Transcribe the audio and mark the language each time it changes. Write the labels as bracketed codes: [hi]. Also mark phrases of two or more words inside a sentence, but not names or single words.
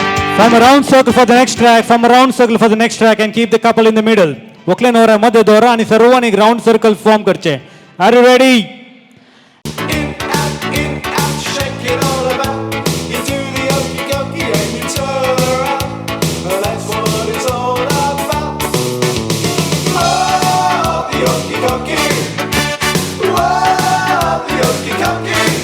[en] From a round circle for the next track, from a round circle for the next track, and keep the couple in the middle. [kok] वकले नवरा मध्ये दोरा आणि सर्वांनी [en] round circle form [kok] करचे. [en] Are you ready? Shake it all about. You do the okey dokey and you turn around. That's what it's all about. Oh, the okey dokey. Whoa, the okey dokey.